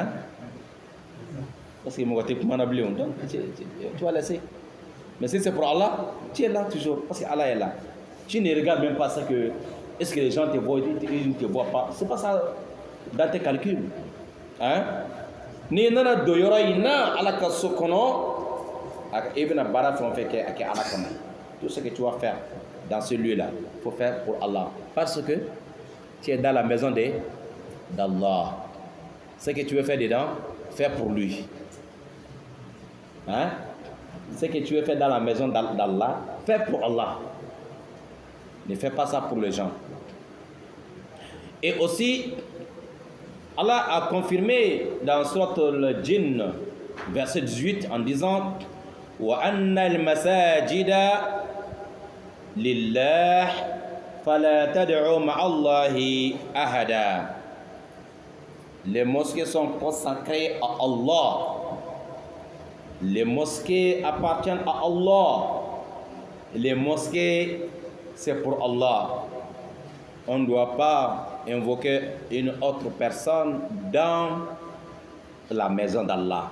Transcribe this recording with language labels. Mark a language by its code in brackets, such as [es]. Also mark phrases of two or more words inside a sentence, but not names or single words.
[fr] Parce que moi, tu vas laisser. Mais si c'est pour Allah, tu es là toujours, parce que Allah est là. Tu ne regardes même pas ça que, est-ce que les gens te voient, ils ne te voient pas. C'est pas ça dans tes calculs. Hein? [bm] Ni nana doyora ina alaka sokono ibn bara fon fait que alaka. [fr] Tout ce que tu vas faire dans ce lieu là, il faut faire pour Allah, parce que tu es dans la maison d'Allah. Ce que tu veux faire dedans, fais pour lui. Hein? Ce que tu veux faire dans la maison d'Allah, fais pour Allah. Ne fais pas ça pour les gens. Et aussi, Allah a confirmé dans Sourate al-Jinn, verset 18, en disant [ar] وَأَنَّ الْمَسَاجِدَ لِلَّهِ فَلَا تَدْعُوا مَعَ اللَّهِ أَحَدًا. [fr] Les mosquées sont consacrées à Allah. Les mosquées appartiennent à Allah. Les mosquées, c'est pour Allah. On ne doit pas invoquer une autre personne dans la maison d'Allah.